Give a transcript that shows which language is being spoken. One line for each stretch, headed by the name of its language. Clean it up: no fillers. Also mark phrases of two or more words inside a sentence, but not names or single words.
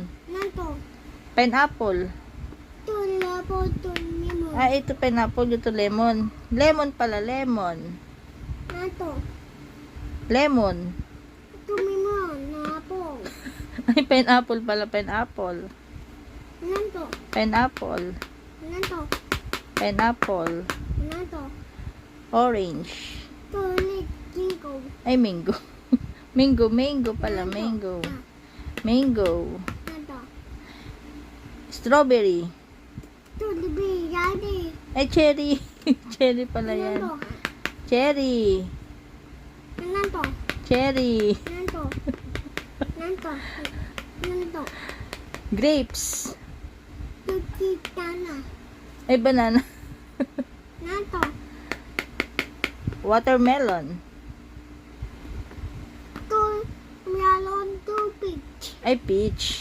Filipino: Nanto. Pineapple. Ito apple to lemon. Ay, ito pineapple, ito lemon. Lemon pala, lemon. Nanto. Lemon. Ito lemon na apple. Ay, pineapple pala, pineapple. Nanto. Pineapple. Nanto. Pineapple. Nanto. Orange. Ito ulit jingo. Ay, mango. Mango pala, mango. Mango. Nanto. Strawberry. Ito libi daddy. Ay, cherry. Cherry pala yan. Nanto. Cherry. Nanto. Cherry. Nanto. Nanto. Nanto. Grapes. Ito kitana. Ay, banana. Nanto. Watermelon. Ito melon to peach. Ay, peach.